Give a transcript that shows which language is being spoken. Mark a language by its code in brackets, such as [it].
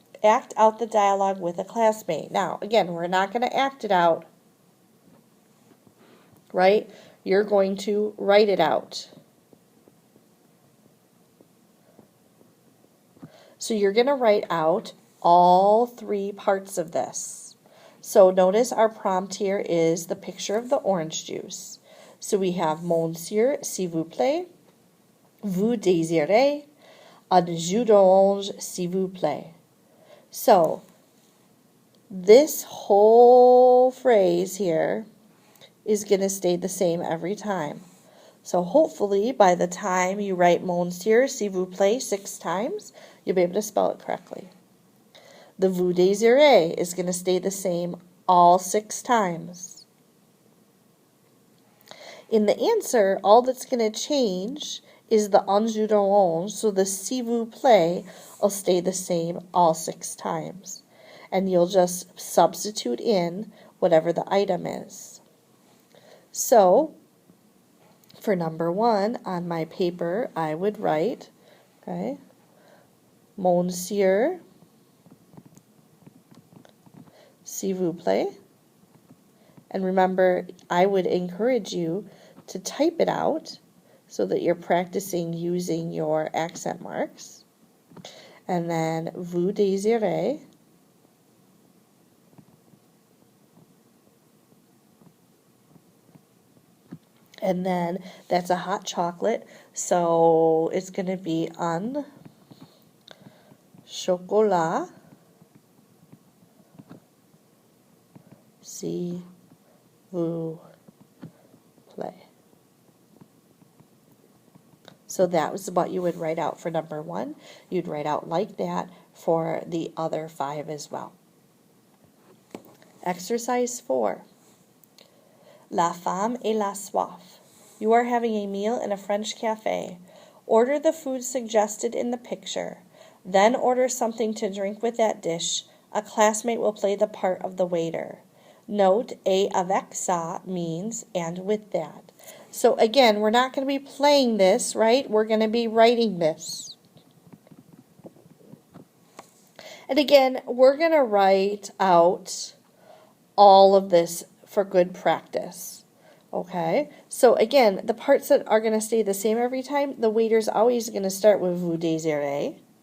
[en] Act out the dialogue with a classmate. Now, again, we're not going to act it out, right? You're going to write it out. So you're going to write out all 3 parts of this. So notice our prompt here is the picture of the orange juice. So we have [fr] monsieur, s'il vous plaît, vous désirez, un jus d'orange, s'il vous plaît. [en] So this whole phrase here is going to stay the same every time. So hopefully by the time you write [fr] monsieur, s'il vous plaît [en] 6 times, you'll be able to spell it correctly. The [fr] vous désirez [en] is going to stay the same all 6 times. In the answer, all that's going to change is the [fr] un jus d'orange, [en] so the [fr] s'il vous plaît [en] will stay the same all 6 times. And you'll just substitute in whatever the item is. So, for number 1, on my paper, I would write Okay. [fr] Monsieur, s'il vous plaît. [en] And remember, I would encourage you to type it out so that you're practicing using your accent marks. And then, [fr] vous désirez. [en] And then, that's a hot chocolate, so it's going to be [fr] un chocolat, s'il vous plaît. [en] So that was what you would write out for number 1. You'd write out like that for the other 5 as well. Exercise 4. [fr] La femme et la soif. [en] You are having a meal in a French cafe. Order the food suggested in the picture. Then order something to drink with that dish. A classmate will play the part of the waiter. Note, [fr] et avec ça [en] means and with that. So again, we're not going to be playing this, right? We're going to be writing this. And again, we're going to write out all of this for good practice. Okay? So again, the parts that are going to stay the same every time, the waiter's always going to start with [fr] vous désirez.